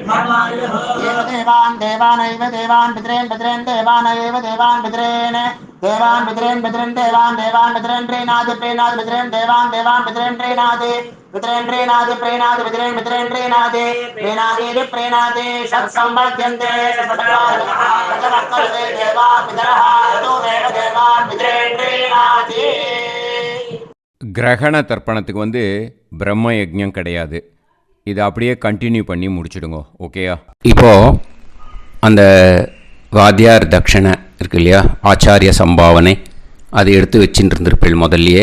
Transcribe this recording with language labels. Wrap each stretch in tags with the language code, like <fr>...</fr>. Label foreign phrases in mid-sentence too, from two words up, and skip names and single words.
<sa>देवान् देवान् पितॄन् पितॄन् देवानैव देवान् पितॄन् देवान् पितॄन् पितॄन् देवान् देवान् पितॄन् प्रीणाति प्रीणाति पितॄन् देवान् देवान् पितॄन् प्रीणाति पितॄन् प्रीणाति प्रीणाति पितॄन् पितॄन् प्रीणाति प्रीणाति प्रीणाति षट्संवर्ध्यन्ते देवा पितरः तदेव देवान् पितॄन् प्रीणाति.</sa> <ta>கிரகண தர்ப்பணத்துக்கு வந்து பிரம்ம யஜ்ஞம் கிடையாது. இதை அப்படியே கண்டினியூ பண்ணி முடிச்சிடுங்க. ஓகேயா? இப்போது அந்த வாத்தியார் தட்சணை இருக்கு இல்லையா, ஆச்சாரிய சம்பாவனை, அதை எடுத்து வச்சுட்டு இருந்திருப்பேள் முதல்லையே.</ta>